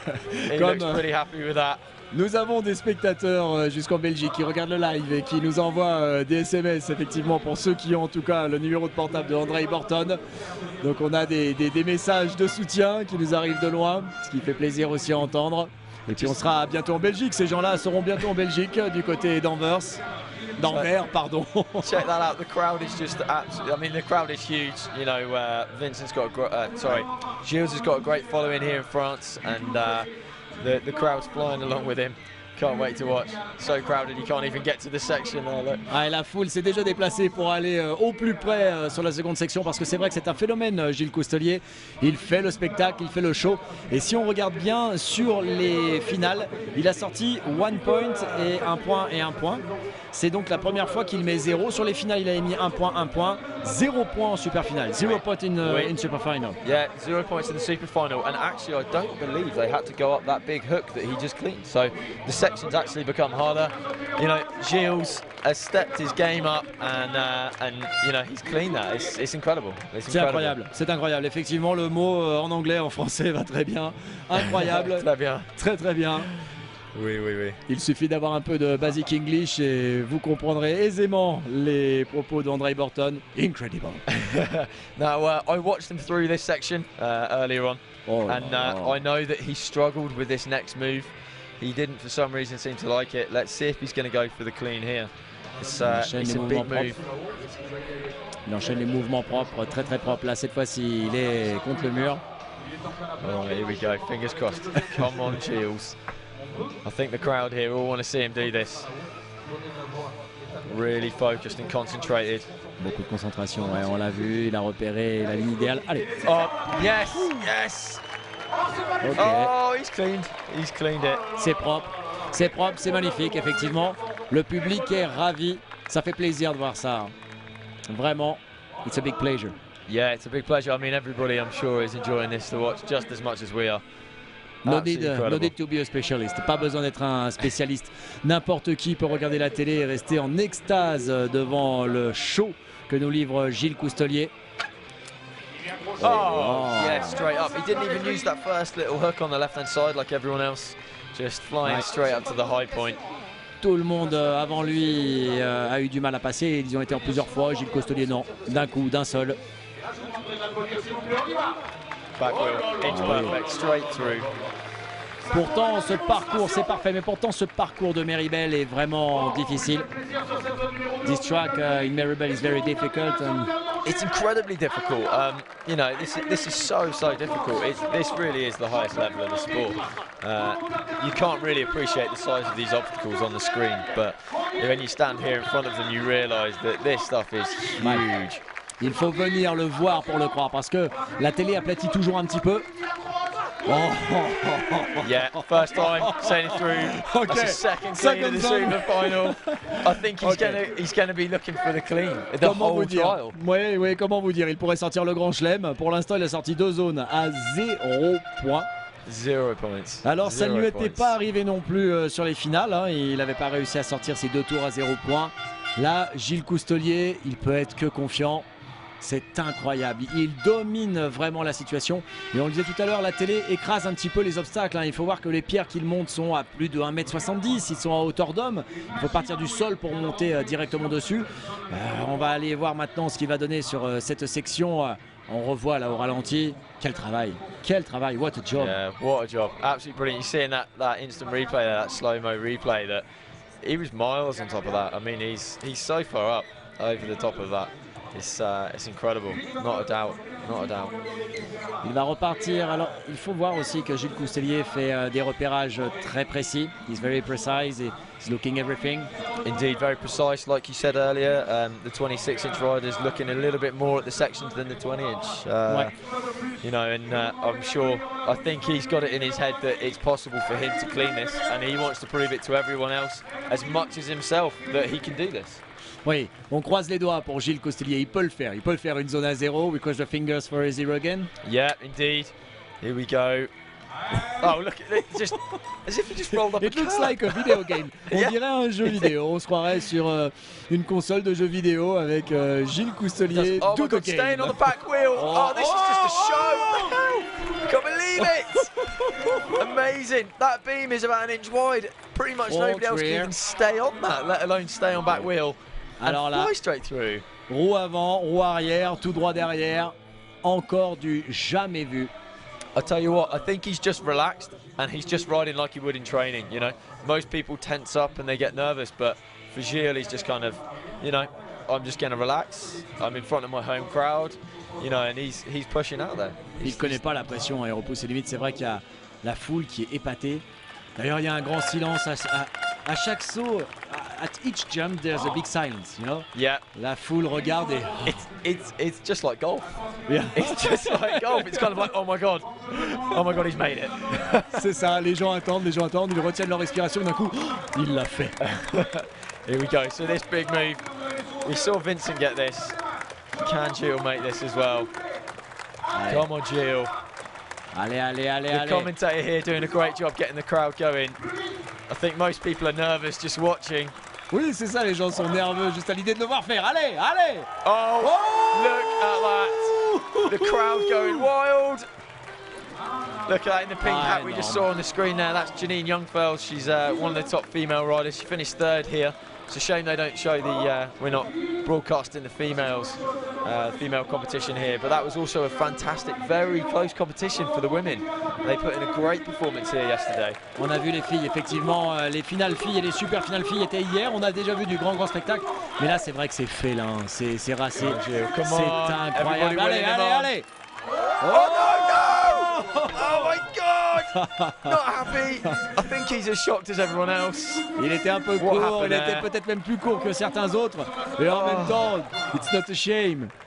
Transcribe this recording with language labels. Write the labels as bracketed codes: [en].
[en] He looks pretty happy with that. [fr] Nous avons des spectateurs jusqu'en Belgique qui regardent le live et qui nous envoient des SMS, effectivement, pour ceux qui ont en tout cas le numéro de portable de Andrei Borton. Donc on a des messages de soutien qui nous arrivent de loin, ce qui fait plaisir aussi à entendre. Et puis on sera bientôt en Belgique, ces gens-là seront bientôt en Belgique, du côté d'Anvers. D'Anvers, pardon. [en] Check that out. The crowd is just absolutely. I mean, the crowd is huge. You know, Vincent's got Gilles has got a great following here in France, and the crowd's flying along with him. Can't wait to watch. So crowded, you can't even get to the section. Look. [fr] Ah, et la foule s'est déjà déplacée pour aller au plus près sur la seconde section, parce que c'est vrai que c'est un phénomène, Gilles Coustelier. Il fait le spectacle, il fait le show. Et si on regarde bien sur les finales, il a sorti 1 point et 1 point et 1 point. C'est donc la première fois qu'il met 0. Sur les finales, il a mis 1 point, 1 point. 0 point en super finale. [en] 0 point in super final. Yeah, 0 points in the super final. And actually, I don't believe they had to go up that big hook that he just cleaned. So the section's actually become harder. You know, Gilles has stepped his game up, and you know, he's cleaned that. It's incredible. [fr] C'est incroyable. C'est incroyable. Effectivement, le mot en anglais, en français va très bien. Incroyable. Très bien. Très très bien. Oui, oui, oui. Il suffit d'avoir un peu de basic English et vous comprendrez aisément les propos d'Andrei Borton. [en] Incredible. Now, I watched him through this section earlier on, and I know that he struggled with this next move. He didn't, for some reason, seem to like it. Let's see if he's going to go for the clean here. It's a big move. [fr] Il enchaîne les mouvements propres, très très propres. Là, cette fois-ci, il est contre le mur. [en] Oh, here we go. Fingers crossed. Come on, Gilles. I think the crowd here all want to see him do this. Really focused and concentrated. [fr] Beaucoup de concentration, ouais, on l'a vu, il a repéré la ligne idéale. Allez. [en] Oh, yes, yes. Okay. Oh, he's cleaned it. [fr] C'est propre, c'est magnifique, effectivement. Le public est ravi, ça fait plaisir de voir ça. Vraiment, [en] it's a big pleasure. Yeah, it's a big pleasure. I mean, everybody, I'm sure, is enjoying this to watch just as much as we are. No need to be a specialist. [fr] Pas besoin d'être un spécialiste. N'importe qui peut regarder la télé et rester en extase devant le show que nous livre Gilles Coustelier. [en] Oh, yeah, straight up. He didn't even use that first little hook on the left-hand side like everyone else. Just flying straight up to the high point. [fr] Tout le monde avant lui a eu du mal à passer. Ils ont été en plusieurs fois. Gilles Coustelier, non. D'un coup, d'un seul. [en] Back wheel, inch perfect, straight through. [fr] Pourtant, ce parcours, c'est parfait, mais pourtant, ce parcours de Meribel est vraiment difficile. [en] This track in Meribel is very difficult. It's incredibly difficult. You know, this is so difficult. This really is the highest level of the sport. You can't really appreciate the size of these obstacles on the screen, but when you stand here in front of them, you realise that this stuff is huge. [fr] Il faut venir le voir pour le croire, parce que la télé aplatit toujours un petit peu. [en] Yeah, first time sailing through. Okay. That's a second super final. I think he's gonna be looking for the clean the whole trial. [fr] Oui, comment vous dire, il pourrait sortir le grand chelem. Pour l'instant, il a sorti 2 zones à 0 points. 0 points. Alors ça ne lui était pas arrivé non plus sur les finales, hein. Il n'avait pas réussi à sortir ses 2 tours à 0 points. Là, Gilles Coustelier, il peut être que confiant. C'est incroyable, il domine vraiment la situation. Et on le disait tout à l'heure, la télé écrase un petit peu les obstacles, hein. Il faut voir que les pierres qu'il monte sont à plus de 1,70 m, ils sont à hauteur d'homme. Il faut partir du sol pour monter directement dessus. On va aller voir maintenant ce qu'il va donner sur cette section On revoit là au ralenti. Quel travail, [en] what a job. Yeah, what a job. Absolutely brilliant. You're seeing that instant replay there, that slow-mo replay, that he was miles on top of that. I mean, he's so far up over the top of that. It's incredible, not a doubt, not a doubt. [fr] Il va repartir. Alors, il faut voir aussi que Gilles Coustelier fait des repérages très précis. [en] He's very precise. He's looking everything. Indeed, very precise, like you said earlier. The 26-inch rider's looking a little bit more at the sections than the 20-inch. You know, and I think he's got it in his head that it's possible for him to clean this, and he wants to prove it to everyone else, as much as himself, that he can do this. [fr] Oui, on croise les doigts pour Gilles Coustelier. Il peut le faire. Il peut le faire une zone à 0. [en] We cross the fingers for ZlgWv. Yeah, indeed. Here we go. Oh, look at it, just as if he just rolled up It looks like a video game. [fr] On dirait un jeu vidéo. On se croirait sur une console de jeux vidéo avec Gilles Coustelier. [en] Oh my God, staying on the back wheel. Oh, this is just a show. What the hell? Can't believe it. Amazing. That beam is about 1 inch wide. Pretty much nobody else can even stay on that, let alone stay on back wheel. [fr] Alors là, [en] fly straight through. [fr] Roue avant, roue arrière, tout droit derrière. Encore du jamais vu. [en] I tell you what, I think he's just relaxed and he's just riding like he would in training, you know. Most people tense up and they get nervous, but for Gilles, he's just kind of, you know, I'm just going to relax. I'm in front of my home crowd, you know, and he's pushing out there. [fr] Il ne connaît pas la pression et repousse ses limites. C'est vrai qu'il y a la foule qui est épatée. D'ailleurs, il y a un grand silence à chaque saut. [en] At each jump, there's a big silence, you know. Yeah. [fr] La foule regarde et [en] it's just like golf. Yeah. It's just like golf. It's kind of like, oh my god, he's made it. [fr] C'est ça. Les gens attendent, ils retiennent leur respiration. D'un coup, il l'a fait. [en] Here we go. So this big move, we saw Vincent get this. Can Gilles make this as well? [fr] Allez. [en] Come on, Gilles. [fr] Allez. [en] The commentator here doing a great job getting the crowd going. I think most people are nervous just watching. [fr] Oui, c'est ça, les gens sont nerveux juste à l'idée de le voir faire. Allez. [en] Oh, look at that. The crowd going wild. Look at that in the pink hat we just saw on the screen there. That's Janine Youngfeld. She's one of the top female riders. She finished 3rd here. It's a shame they don't show we're not broadcasting the female competition here, but that was also a fantastic, very close competition for the women. They put in a great performance here yesterday. [fr] On a vu les filles, effectivement, les finales filles et les super finales filles étaient hier. On a déjà vu du grand spectacle, mais là c'est vrai que c'est félin, c'est racé, c'est incroyable. Allez. [en] Oh no! Oh my God! Not happy. I think he's as shocked as everyone else. [fr] Il était un peu court, il était peut-être même plus court que certains autres. Et en même temps, [en] it's not a shame.